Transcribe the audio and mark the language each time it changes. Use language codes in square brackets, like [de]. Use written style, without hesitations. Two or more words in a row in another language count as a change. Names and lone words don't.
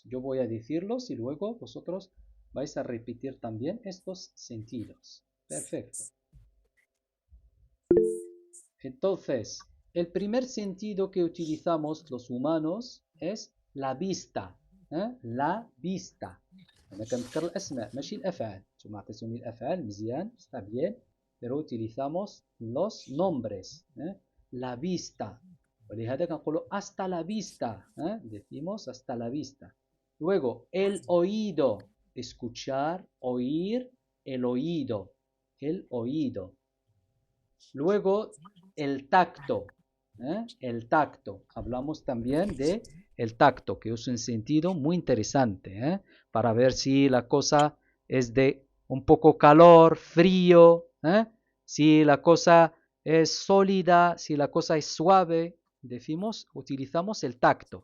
[es] Yo voy a decirlos y luego vosotros vais a repetir también estos sentidos. Perfecto. Entonces, el primer sentido que utilizamos los humanos es la vista. La vista. [ar] أنا كنذكر الأسماء ماشي الأفعال. ثم عطيتوني الأفعال مزيان [es] está bien, pero utilizamos los nombres. La vista. [ar] ولهذا كنقولوا [es] hasta la vista. Decimos hasta la vista. Luego, el oído. Escuchar, oír, el oído. El oído. Luego, el tacto. El tacto. Hablamos también de el tacto, que es un sentido muy interesante, para ver si la cosa es de un poco calor, frío, si la cosa es sólida, si la cosa es suave, utilizamos el tacto.